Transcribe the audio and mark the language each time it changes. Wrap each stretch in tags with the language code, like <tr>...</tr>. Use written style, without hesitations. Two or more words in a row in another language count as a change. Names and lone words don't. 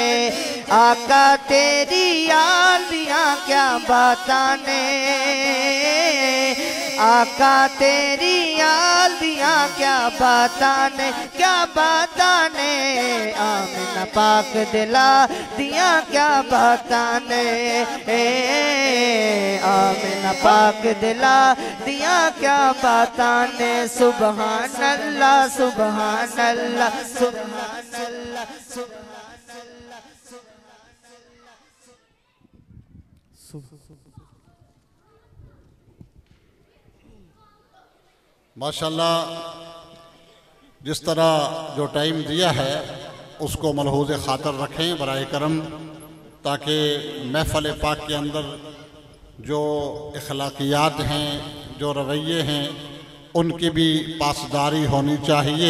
<pa>آقا تیری آل دیاں کیا باتاں نے، آقا تیری آل دیاں کیا باتاں نے، کیا باتاں نے. آمنہ پاک دلا دیاں کیا باتاں نے، آمنہ پاک دلا دیاں کیا باتاں نے.</pa> <ar>سبحان الله سبحان الله سبحان الله سبحان الله माशाल्लाह।</ar> <hi>जिस तरह जो टाइम दिया है उसको मलहूज़ ख़ातर रखें बराए करम, ताकि महफ़िल पाक के अंदर जो अखलाकियात हैं, जो रवैये हैं, उनकी भी पासदारी होनी चाहिए।</hi>